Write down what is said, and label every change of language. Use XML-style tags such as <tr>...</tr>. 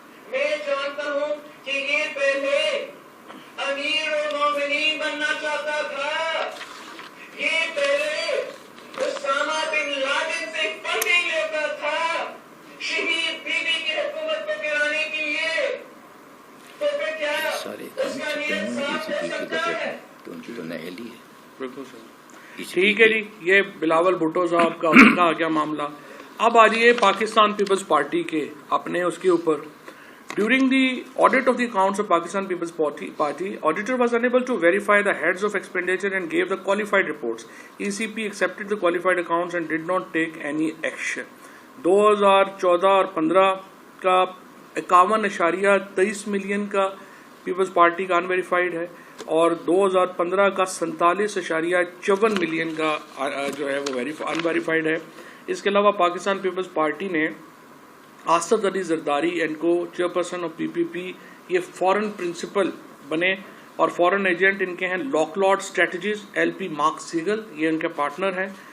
<ur>میں جانتا ہوں کہ یہ پہلے امیر المومنین بننا چاہتا تھا، یہ پہلے اسامہ بن لادن سے فنڈنگ لیتا تھا شہید بیوی کی حکومت کو گرانے کے لیے. تو پھر کیا اس کا نیت صاف ہو سکتا ہے؟ تو ان کی تو نہلی ہے. بالکل صحیح. ٹھیک ہے جی، یہ بلاول بھٹو صاحب کا آ گیا معاملہ. اب آ جائیے پاکستان پیپلز پارٹی کے اپنے اس کے اوپر.</ur> <en>During the audit of the accounts of Pakistan People's Party, auditor was unable to verify the heads of expenditure and gave the qualified reports. ECP accepted the qualified accounts and did not take any action.</en> <ur>2014 اور 15 کا 51.23 million کا Peoples party کا unverified ہے اور 2015 کا 47.54 million کا جو ہے وہ انویریفائڈ ہے. اس کے علاوہ پاکستان پیپلز پارٹی نے آصف علی زرداری اینڈ کو چیئرپرسن آف پی پی پی یہ فورن پرنسپل بنے اور فورن ایجنٹ ان کے ہیں lock لاڈ strategies L P mark سیگل، یہ ان کے پارٹنر ہیں.</ur>